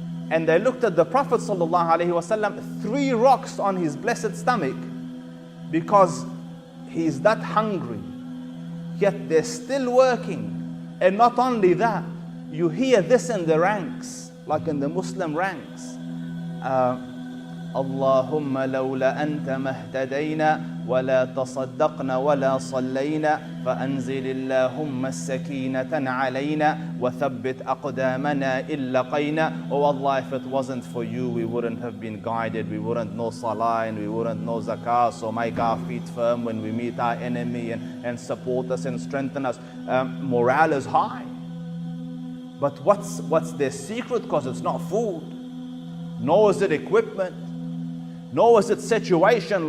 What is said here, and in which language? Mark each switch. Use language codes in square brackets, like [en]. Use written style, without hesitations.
[en] And they looked at the Prophet ﷺ, 3 rocks on his blessed stomach, because he's that hungry. Yet they're still working. And not only that, you hear this in the ranks, like in the Muslim ranks. [ar] اللهم لولا أنت ما اهتدينا ولا تصدقنا ولا صلينا فأنزل اللهم السكينة علينا وثبت أقدامنا إن لقينا. [en] Oh Allah, if it wasn't for you, we wouldn't have been guided. We wouldn't know salah and we wouldn't know zakah. So make our feet firm when we meet our enemy, and support us and strengthen us. Morale is high. But what's their secret? Because it's not food, nor is it equipment, nor is it situation.